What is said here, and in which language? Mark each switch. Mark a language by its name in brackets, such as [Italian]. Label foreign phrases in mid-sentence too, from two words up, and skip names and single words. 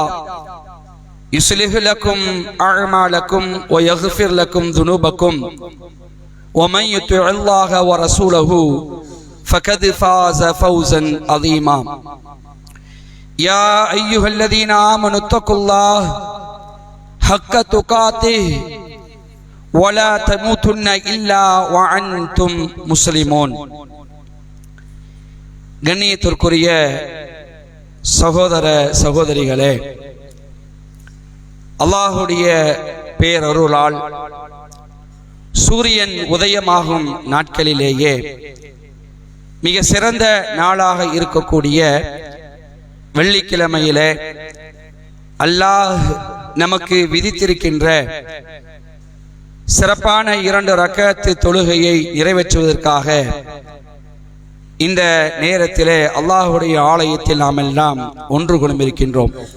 [Arabic] يصلح لكم أعمالكم ويغفر لكم ذنوبكم ومن يطع الله ورسوله فقد فاز فوزا عظيما يا أيها الذين آمنوا اتقوا الله حق تقاته ولا تموتن إلا وأنتم مسلمون [Tamil] கண்ணியத்திற்குரிய சகோதர சகோதரிகளே, அல்லாஹுடைய பேரருளால் சூரியன் உதயமாகும் நாட்களிலேயே மிக சிறந்த நாளாக இருக்கக்கூடிய வெள்ளிக்கிழமையிலே அல்லாஹ் நமக்கு விதித்திருக்கின்ற சிறப்பான 2 ரக்அத் தொழுகையை நிறைவேற்றுவதற்காக இந்த நேரத்திலே அல்லாஹுடைய ஆலயத்தில் நாம் எல்லாம் ஒன்று கொண்டிருக்கின்றோம்.